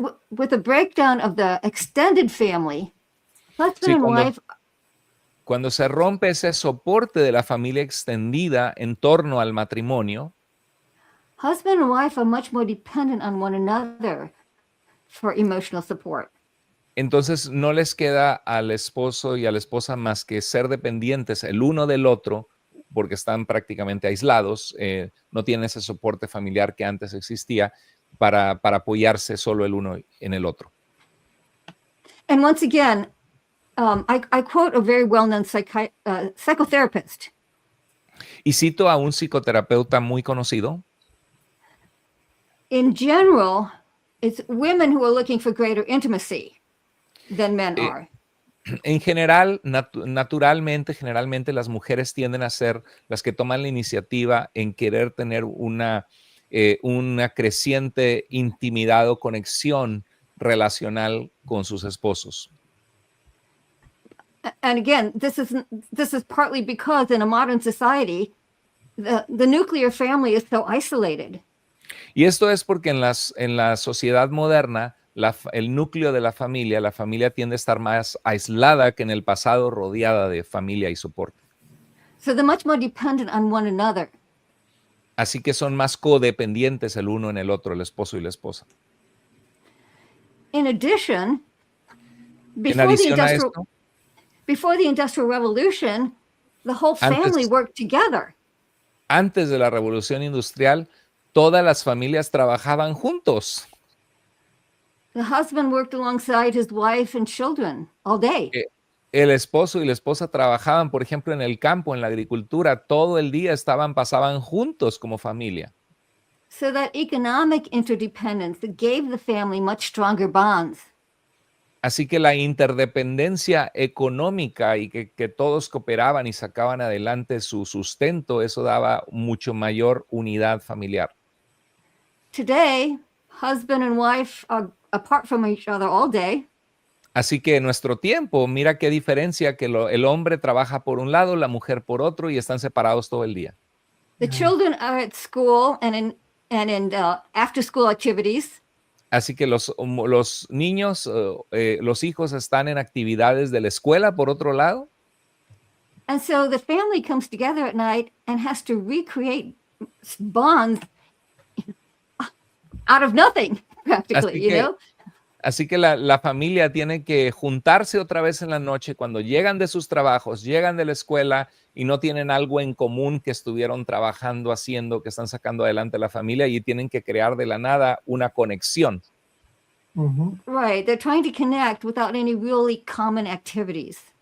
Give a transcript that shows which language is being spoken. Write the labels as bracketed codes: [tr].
[en] With the breakdown of the extended family, husband [es] Sí, [en] and wife [es] cuando se rompe ese soporte de la familia extendida en torno al matrimonio, [en] husband and wife are much more dependent on one another for emotional support. [es] entonces no les queda al esposo y a la esposa más que ser dependientes el uno del otro, porque están prácticamente aislados, no tienen ese soporte familiar que antes existía para apoyarse solo el uno en el otro. [en] And once again, I quote a very well-known psychotherapist. [es] Y cito a un psicoterapeuta muy conocido. [en] In general, it's women who are looking for greater intimacy than men are. [es] En general, generalmente las mujeres tienden a ser las que toman la iniciativa en querer tener una creciente intimidad o conexión relacional con sus esposos. [en] And again, this is partly because in a modern society, the nuclear family is so isolated. [es] Y esto es porque en la sociedad moderna, el núcleo de la familia tiende a estar más aislada que en el pasado, rodeada de familia y soporte. [en] So they're much more dependent on one another. [es] Así que son más codependientes el uno en el otro, el esposo y la esposa. [en] In addition, [es] En adición a esto, [en] before the Industrial Revolution, the whole family [es] Antes, [en] worked together. [es] antes de la revolución industrial, todas las familias trabajaban juntos. [en] The husband worked alongside his wife and children all day. [es] El esposo y la esposa trabajaban, por ejemplo, en el campo, en la agricultura, todo el día pasaban juntos como familia. [en] So that economic interdependence gave the family much stronger bonds. [es] Así que la interdependencia económica y que todos cooperaban y sacaban adelante su sustento, eso daba mucho mayor unidad familiar. [en] Today, husband and wife are apart from each other all day. [es] Así que en nuestro tiempo, mira qué diferencia que el hombre trabaja por un lado, la mujer por otro y están separados todo el día. [en] The children are at school and in after school activities. [es] Así que los niños, los hijos están en actividades de la escuela por otro lado. [en] And so the family comes together at night and has to recreate bonds out of nothing, practically, you know? [es] Así que la familia tiene que juntarse otra vez en la noche cuando llegan de sus trabajos, llegan de la escuela y no tienen algo en común que estuvieron trabajando, haciendo, que están sacando adelante la familia y tienen que crear de la nada una conexión. [en] Right, they're trying to connect without any really common activities.